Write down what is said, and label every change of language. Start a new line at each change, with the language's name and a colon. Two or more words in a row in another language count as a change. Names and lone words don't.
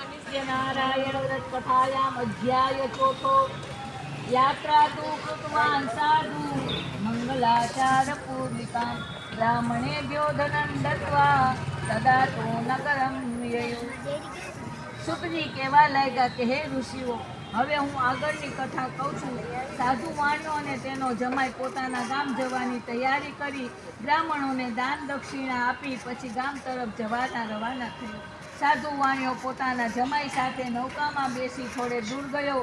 Sanskrit: सत्यनारायण व्रत कथायाम अध्याय चौथो। यात्रा तु कृतवान् साधु मंगलाचार पूर्विकां ब्राह्मणेभ्यो धनं दत्वा तदा तो नगरं ययौ।
Gujarati: સુખજી કહેવા લાગ્યા કે હે ઋષિઓ, હવે હું આગળની કથા કહું છું। સાધુ વાણિયો અને તેનો જમાઈ પોતાના ગામ જવાની તૈયારી કરી બ્રાહ્મણોને દાન દક્ષિણા આપી પછી ગામ તરફ જવાના રવાના થયો। સાધુ વાણિયો પોતાના જમાઈ સાથે નૌકામાં બેસી થોડે દૂર ગયો।